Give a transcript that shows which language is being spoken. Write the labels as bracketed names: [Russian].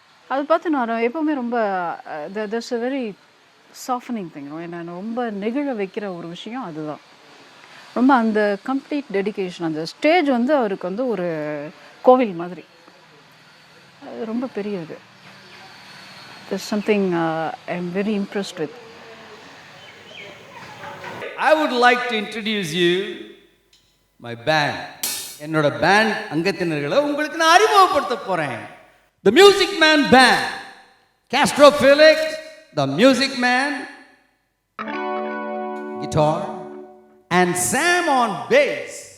[Tamil] அதை பார்த்து நான் எப்போவுமே ரொம்ப [English] That's a very softening thing. [Tamil] நான் ரொம்ப நெகிழ வைக்கிற ஒரு விஷயம் அதுதான். ரொம்ப அந்த கம்ப்ளீட் டெடிகேஷன். அந்த ஸ்டேஜ் வந்து அவருக்கு வந்து ஒரு கோவில் மாதிரி. அது ரொம்ப பெரியது. [English] There's something I'm very impressed with. I would like to introduce you my band. [Tamil] என்னோட பேண்ட் அங்கத்தினர்களை உங்களுக்கு நான் அறிமுகப்படுத்த போறேன். [English] The Music Man Band. Castro Felix, the Music Man, guitar, and Sam on bass.